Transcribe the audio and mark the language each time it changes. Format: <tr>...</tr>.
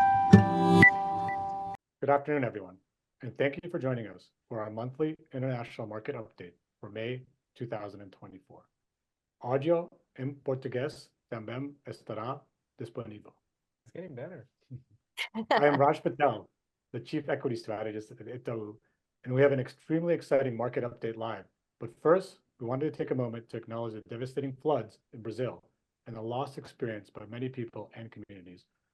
<en>Good afternoon, everyone, and thank you for joining us for our monthly international market update for May 2024.</en> <pt>Audio em português também estará disponível.</pt> <en>It's getting better. I am Raj Patel, the Chief Equity Strategist at Itaú, and we have an extremely exciting market update live. But first, we wanted to take a moment to acknowledge the devastating floods in Brazil and the loss experienced by many people and communities.</en>